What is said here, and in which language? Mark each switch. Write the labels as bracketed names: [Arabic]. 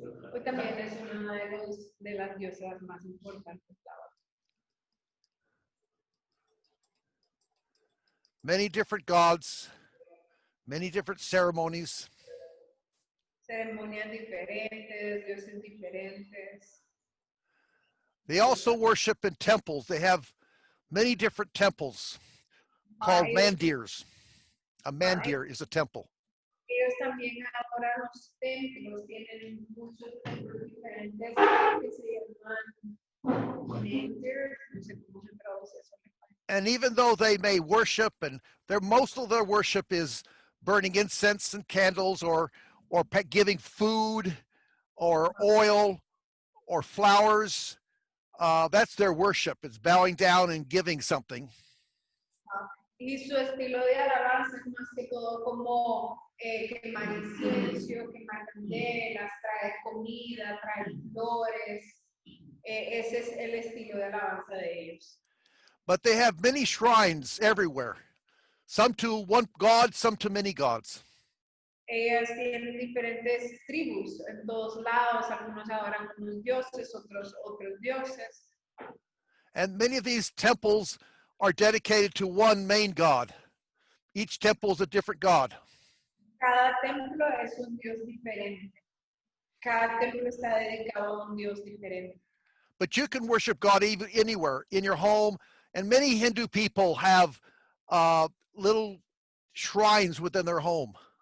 [Spanish] Pues también es una de las diosas más importantes. [English] Many different gods, many different ceremonies. [Spanish] Ceremonias diferentes, dioses diferentes. [English] They also worship in temples. They have many different temples called mandirs. A mandir is a temple. [Spanish] Ellos también adoran los templos, tienen muchos templos diferentes que se llaman mandirs, no sé cómo se traduce eso. [English] And even though they may worship, and most of their worship is burning incense and candles, or giving food, or oil, or flowers, that's their worship. It's bowing down and giving something. [Spanish] Y su estilo de alabanza es más que todo como quemar incienso, quemar candelas, traer comida, traer flores. Ese es el estilo de alabanza de ellos. [English] But they have many shrines everywhere. Some to one god, some to many gods. [Spanish] Ellas tienen diferentes tribus en todos lados. Algunos adoran unos dioses, otros dioses. [English] And many of these temples are dedicated to one main god. Each temple is a different god. [Spanish] Cada templo es un dios diferente. Cada templo está dedicado a un dios diferente. [English] But you can worship God even anywhere, in your home. And many Hindu people have little shrines within their home.